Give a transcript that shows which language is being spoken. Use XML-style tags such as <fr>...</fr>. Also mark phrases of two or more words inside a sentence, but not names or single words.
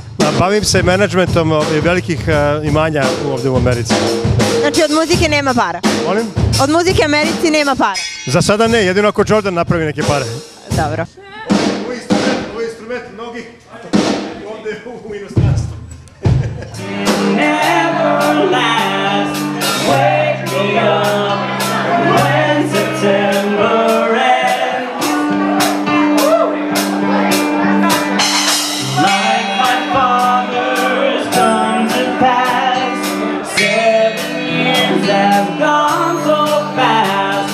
<sr>Bavim se menadžmentom velikih imanja ovde u Americi. Znači, od muzike nema para? Molim? Od muzike Americi nema para? Za sada ne, jedino ako Jordan napravi neke pare. Dobro. Ovo je instrument mnogih ovde u inostranstvu.</sr> <en>Never last, wake me up when September ends. Like my father's come to pass, 7 years have gone so fast.</en>